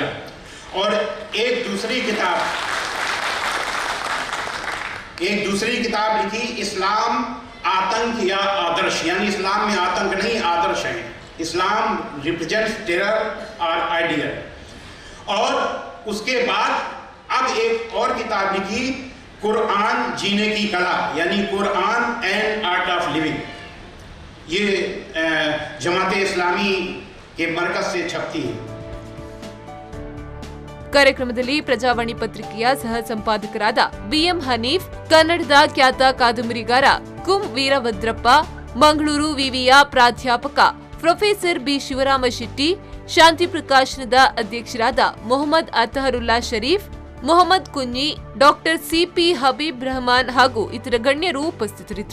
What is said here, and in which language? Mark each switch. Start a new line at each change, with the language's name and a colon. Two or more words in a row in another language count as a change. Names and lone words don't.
Hindi: और एक दूसरी किताब लिखी, इस्लाम आतंक या आदर्श, यानी इस्लाम में आतंक नहीं आदर्श है,
English: Islam represents terror
Hindi: और आइडियल। और उसके बाद अब एक और किताब लिखी, कुरान जीने की कला, यानी
English: Quran and Art of Living.
Hindi: ये जमाते इस्लामी के मरकज से छपती है।
Kannada: ಕಾರ್ಯಕ್ರಮದಲ್ಲಿ ಪ್ರಜಾವಾಣಿ ಪತ್ರಿಕೆಯ ಸಹ ಸಂಪಾದಕರಾದ ಬಿಎಂ ಹನೀಫ್, ಕನ್ನಡದ ಖ್ಯಾತ ಕಾದಂಬರಿಗಾರ ಕುಂ ವೀರಭದ್ರಪ್ಪ, ಮಂಗಳೂರು ವಿವಿಯ ಪ್ರಾಧ್ಯಾಪಕ ಪ್ರೊಫೆಸರ್ ಬಿ ಶಿವರಾಮ ಶೆಟ್ಟಿ, ಶಾಂತಿ ಪ್ರಕಾಶನದ ಅಧ್ಯಕ್ಷರಾದ ಮೊಹಮ್ಮದ್ ಅತಹರುಲ್ಲಾ ಶರೀಫ್, ಮೊಹಮ್ಮದ್ ಕುಂಜಿ, ಡಾಕ್ಟರ್ ಸಿಪಿ ಹಬೀಬ್ ರಹಮಾನ್ ಹಾಗೂ ಇತರ ಗಣ್ಯರು ಉಪಸ್ಥಿತರಿದ್ದರು.